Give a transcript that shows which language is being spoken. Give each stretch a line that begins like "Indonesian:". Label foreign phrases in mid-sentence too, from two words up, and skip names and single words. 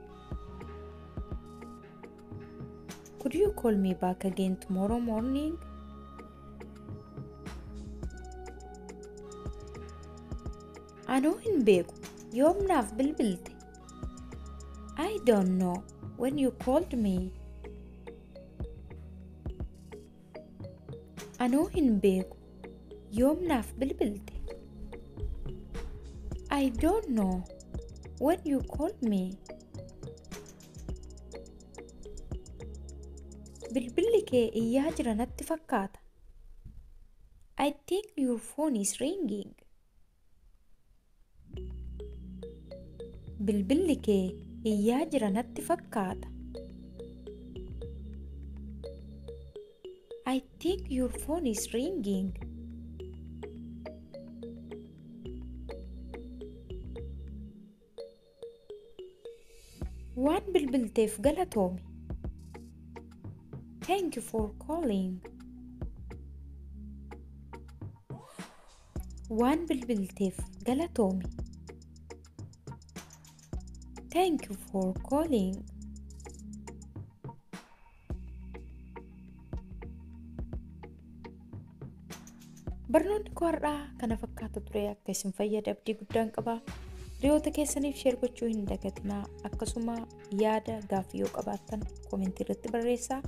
English: Could you call me back again tomorrow morning?
Oromo: Anoo hin beeku yoom naaf bilbilte?
English: I don't know when you called me.
Oromo: Anoo hin beeku yoom naaf bilbilte?
English: I don't know when you called me.
Oromo: Bilbilli kee iyyaa jira natti fakkaata.
English: I think your phone is ringing.
Oromo: Bilbilli kee iyyaa jira natti fakkaata.
English: I think your phone is ringing.
Oromo: Waan bilbilteef galatoomi.
English: Thank you for calling.
Oromo: Waan bilbilteef galatoomi.
English: Thank you for calling.
Oromo: Barnoonni koo har'aa kana fakkaata ture. Akka isin fayyade abdii guddaan qaba. Hiriyoota keessaniif sheer gochuu hin dagatinaa. Akkasuma yaada gaaffii yoo qabaattan koomentii irratti barreessaa.